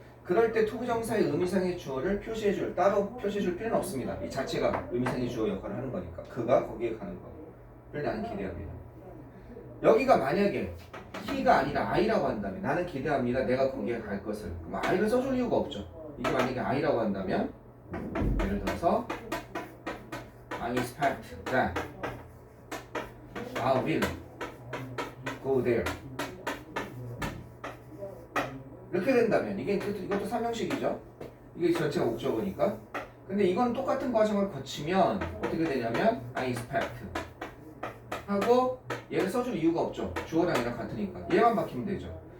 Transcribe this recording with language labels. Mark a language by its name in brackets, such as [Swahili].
[Korean] 그럴 때 투부정사의 의미상의 주어를 따로 표시해줄 필요는 없습니다. 이 자체가 의미상의 주어 역할을 하는 거니까. 그가 거기에 가는 거를 나는 기대합니다. 여기가 만약에 he가 아니라 I라고 한다면 나는 기대합니다. 내가 거기에 갈 것을. 그럼 I를 써줄 이유가 없죠. 이게 만약에 I라고 한다면 예를 들어서 [English] I expect that I will go there. [Korean] 이렇게 된다면 이것도 삼형식이죠. 이게 전체가 목적어니까. 근데 이건 똑같은 과정을 거치면 어떻게 되냐면 I expect 하고 얘를 써줄 이유가 없죠. 주어랑 얘랑 같으니까 얘만 바뀌면 되죠.